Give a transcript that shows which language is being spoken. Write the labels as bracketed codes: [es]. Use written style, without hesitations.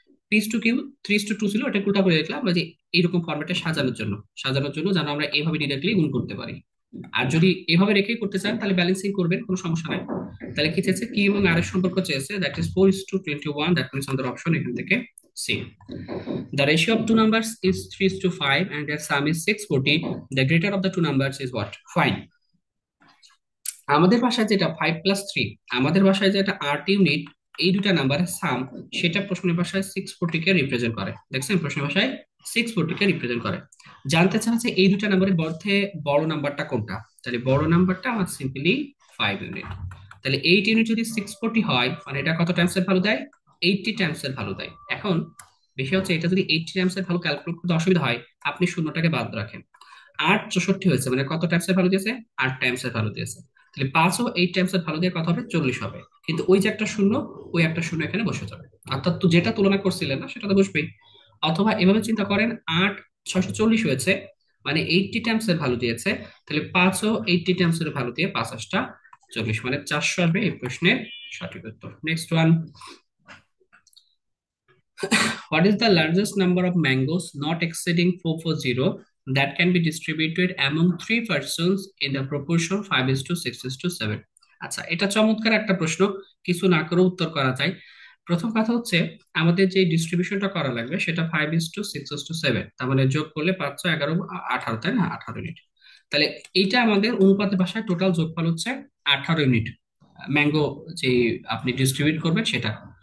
[bn] P/2 3:2 ছিল, এটা উল্টা করে লিখলাম যে এইরকম ফরম্যাটে সাজানোর জন্য যেন আমরা এইভাবে ডিরেক্টলি গুণ করতে পারি। আর যদি এভাবে রেখেই করতে চান তাহলে ব্যালেন্সিং করবেন, কোনো সমস্যা নাই। তাহলে কি চেয়েছে? কি এবং আর এর সম্পর্ক চেয়েছে, [en] that is [bn] 4:21। [en] that means [bn] আমাদের অপশন এখান থেকে C. [en] The ratio of two numbers is 3:5 and their sum is 640. The greater of the two numbers is what? Fine. [bn] আমাদের ভাষায় যেটা 5+3, আমাদের ভাষায় যেটা 8 ইউনিট, এই দুটা নাম্বারের সাম, সেটা প্রশ্নের ভাষায় 640 কে রিপ্রেজেন্ট করে। দেখছেন, প্রশ্নের ভাষায় 640 কে রিপ্রেজেন্ট করে। জানতে চান যে এই দুটা নাম্বারের মধ্যে বড় নাম্বারটা কোনটা? তাহলে বড় নাম্বারটা আমার সিম্পলি 5 ইউনিট। তাহলে 8 ইউনিট যদি 640 হয়, মানে এটা কত টাইমস এর ভ্যালু দেয়? 80 টাইমস এর ভ্যালু দেয়। এখন বিষয় হচ্ছে, এটা যদি 80 টাইমস এর ভ্যালু ক্যালকুলেট করতে অসুবিধা হয়, আপনি শূন্যটাকে বাদ রাখেন। 8 64 হয়েছে, মানে কত টাইমস এর ভ্যালু দিয়েছে? 8 টাইমস এর ভ্যালু দিয়েছে। তাহলে 5 ও 8 টাইমস এর ভ্যালু দিয়ে কত হবে? 40 হবে। কিন্তু ওই যে একটা শূন্য, ওই একটা শূন্য এখানে বসে যাবে। অর্থাৎ তো যেটা তুলনা করছিলেন না সেটা তো বসবেই। অথবা এভাবে চিন্তা করেন, 8 640 হয়েছে, মানে 80 টাইমস এর ভ্যালু দিয়েছে। তাহলে 5 ও 80 টাইমস এর ভ্যালু দিয়ে 5 × 8 = 40, মানে 400 আসবে এই প্রশ্নের সঠিক উত্তর। Next one. [en] What is the largest number of mangoes not exceeding 440 that can be distributed among 3 persons in the proportion 5:6:7? [bn] আচ্ছা, এটা চমৎকার একটা প্রশ্ন, কিছু না করে উত্তর করা যায়। প্রথম কথা হচ্ছে, আমাদের যে ডিস্ট্রিবিউশনটা করা লাগবে সেটা 5:6:7, তার মানে যোগ করলে 5, 11, 18, তাই না? 18 ইউনিট। তাহলে এইটা আমাদের অনুপাতের ভাষায় টোটাল যোগফল হচ্ছে 18 ইউনিট ম্যাঙ্গো যে আপনি ডিস্ট্রিবিউট করবেন সেটা।